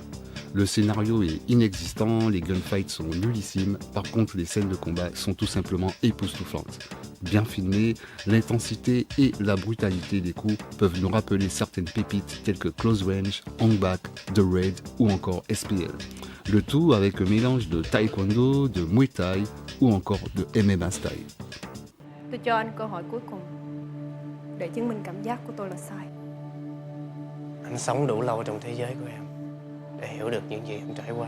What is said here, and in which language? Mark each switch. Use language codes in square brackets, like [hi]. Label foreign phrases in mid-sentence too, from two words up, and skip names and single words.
[fr] Le scénario est inexistant, les gunfights sont nullissimes, par contre les scènes de combat sont tout simplement époustouflantes. Bien filmées, l'intensité et la brutalité des coups peuvent nous rappeler certaines pépites telles que Close Range, Hong Bak, The Raid ou encore SPL. Le tout avec un mélange de taekwondo, de muay thai ou encore de [en] MMA style. [vi] Tôi cho anh cơ hội cuối cùng để chứng minh cảm giác của tôi là sai. Anh sống đủ lâu trong thế giới của em để hiểu được những gì em trải qua.